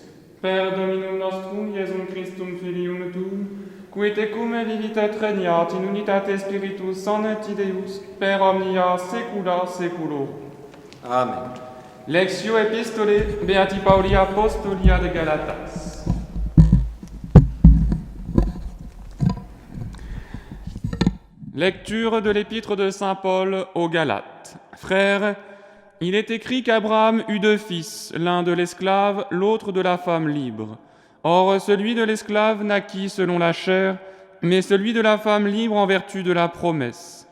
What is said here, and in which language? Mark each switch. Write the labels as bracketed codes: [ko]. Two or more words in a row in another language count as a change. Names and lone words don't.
[la] Per Dominum nostrum, Iesum Christum Filium tuum, qui tecum vivit et regnat in unitate Spiritus Sancti Deus, per omnia saecula saeculorum. Amen. Lectio Epistolae Beati Pauli Apostoli ad Galatas. [fr] Lecture de l'épître de saint Paul aux Galates. Frères, il est écrit qu'Abraham eut deux fils, l'un de l'esclave, l'autre de la femme libre. Or, celui de l'esclave naquit selon la chair, mais celui de la femme libre en vertu de la promesse.